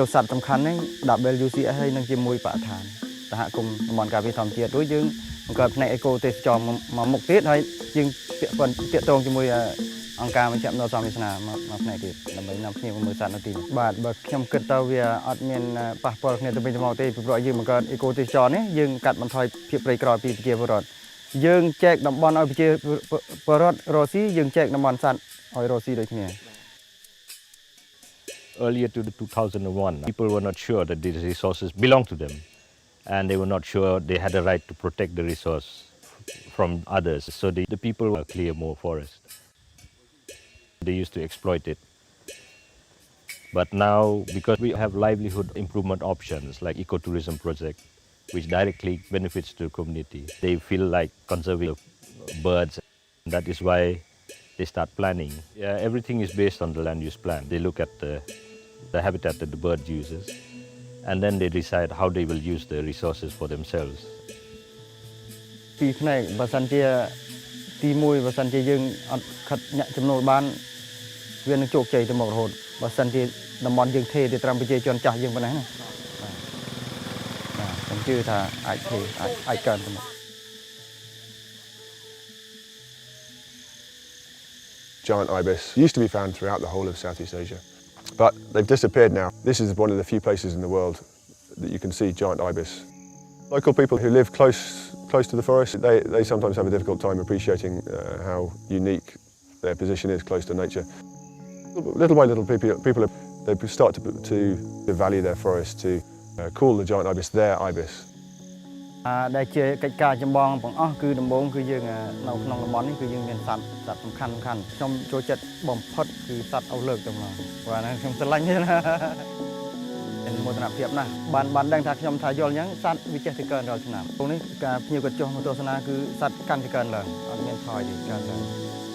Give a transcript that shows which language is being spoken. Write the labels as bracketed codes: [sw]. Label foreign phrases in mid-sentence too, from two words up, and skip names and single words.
[km] សត្វសំខាន់ហ្នឹង WCS ហើយនឹងជាមួយបរិស្ថានសហគមន៍តំបន់ការពារធម្មជាតិរួចយើងបង្កើតផ្នែកអេកូទេសចរមកមុខទៀតហើយយើងពាក់ទងជាមួយអង្គការបញ្ជាក់ដំណើរសំវាសនាមកផ្នែកទៀតដើម្បីនាំភ្ញៀវមកមើលសត្វនៅទីនេះបាទបើខ្ញុំគិតទៅវាអត់មានប៉ះពាល់គ្នាទៅវិញទៅមកទេពីព្រោះយើងបង្កើតអេកូទេសចរនេះយើងកាត់បន្ថយភាពព្រៃក្រោយពីប្រជាពលរដ្ឋយើងចែកតំបន់ឲ្យប្រជាពលរដ្ឋរស់ស៊ីយើងចែកតំបន់សត្វឲ្យរស់ស៊ីដូចគ្នា [en] Earlier to 2001, people were not sure that these resources belonged to them, and they were not sure they had a right to protect the resource from others. So the people clear more forest. They used to exploit it. But now, because we have livelihood improvement options like ecotourism project, which directly benefits the community, they feel like conserving birds. That is why they start planning. Yeah, everything is based on the land use plan. They look at the habitat that the bird uses, and then they decide how they will use the resources for themselves. [km] ពីផ្នែកបើសិនជាទី1បើសិនជាយើងអត់ខិតញាក់ចំណូលបានវានឹងជោគជ័យទៅមុខរហូតបើសិនជាតំបន់យើងទេទៅត្រឹមប្រជាជនចាស់យើងប៉ុណ្ណេះណាបាទខ្ញុំជឿថាអាចទេអាចកើនទៅមុខ [en] Giant ibis used to be found throughout the whole of Southeast Asia, but they've disappeared now. This is one of the few places in the world that you can see giant ibis. Local people who live close to the forest, they sometimes have a difficult time appreciating how unique their position is close to nature. Little by little, people they start to value their forest, to call the giant ibis their ibis. [km] ដែលជាកិច្ចការចម្បងបងអស់គឺដំបូងគឺយើងនៅក្នុងតំបន់នេះគឺយើងមានសត្វសំខាន់ខ្ញុំចូលចិត្តបំផុតគឺសត្វអុសលើកតែម្ដងបាទខ្ញុំស្រឡាញ់ណាមានមោទនភាពណាស់បានដឹងថាខ្ញុំថាយល់អញ្ចឹងសត្វវាចេះតែកើនរាល់ឆ្នាំក្នុងនេះការភ្ញៀវគាត់ចុះមកទស្សនាគឺសត្វកាន់តែកើនឡើងអត់មានថយទេកើនឡើង